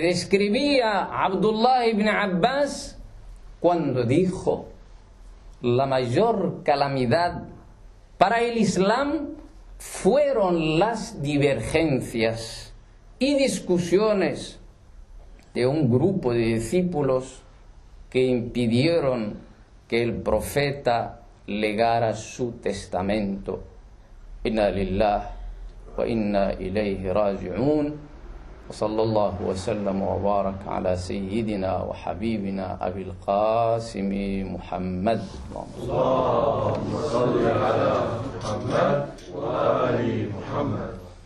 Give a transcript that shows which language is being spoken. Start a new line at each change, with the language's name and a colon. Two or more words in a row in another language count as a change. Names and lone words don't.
Spanish: describía Abdullah ibn Abbas cuando dijo: la mayor calamidad para el Islam fueron las divergencias y discusiones de un grupo de discípulos que impidieron que el profeta legara su testamento.
Arabic: إنا لله وإنا إليه راجعون. وصلى الله وسلم وبارك على سيدنا وحبيبنا أبي القاسم محمد. اللهم صل على محمد وآل محمد.